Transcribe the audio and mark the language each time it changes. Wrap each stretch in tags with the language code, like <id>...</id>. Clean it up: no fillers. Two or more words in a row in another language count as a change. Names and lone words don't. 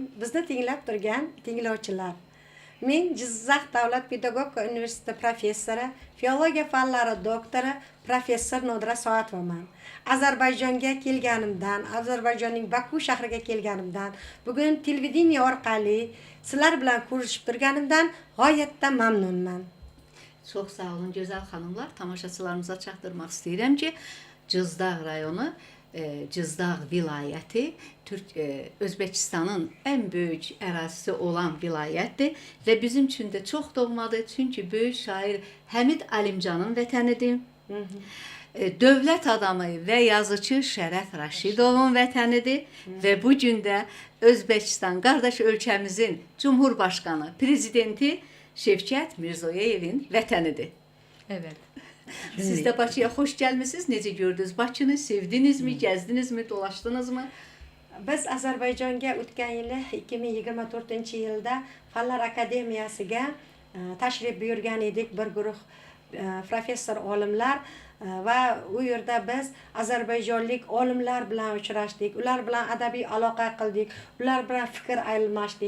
<uz>Bizni tinglab turgan tinglovchilar. Men Jizzax Davlat Pedagogika Universiteti professori, filologiya fanlari doktori, professor Nodira Soatovaman. Ozarbayjonga kelganimdan, Ozarbayjonning Baku shahriga kelganimdan, bugun televideniya orqali sizlar bilan ko'rishib turganimdan g'oyatda mamnunman.</uz> <az>Çox sağ olun gözəl xanımlar. Tamaşaçılarımıza çatdırmaq istəyirəm ki, Cızdağ rayonu, Cızdağ vilayəti Özbəkistanın ən böyük ərazisi olan vilayətdir və bizim üçün də çox doğmadır. Çünki böyük şair Həmid Alimcanın vətənidir. Dövlət adamı və yazıcı Şərəf Rəşidovun vətənidir və bu gün də Özbəkistan qardaş ölkəmizin Cumhurbaşqanı, prezidenti Şevket Mirzoyevin vətənidir. Evet. Siz də Bakıya xoş gəlmisiniz. Necə gördünüz Bakını? Sevdinizmi, gəzdinizmi, dolaşdınızmı?</az> <uz>Biz Ozarbayjonga o'tgan yili 2024-yilda Fanlar akademiyasiga tashrif buyurgan edik, bir guruh professor olimlar va u yerda biz ozarbayjonlik olimlar bilan uchrashdik, ular bilan adabiy aloqa qildik, ular bilan fikr almashdik.</uz>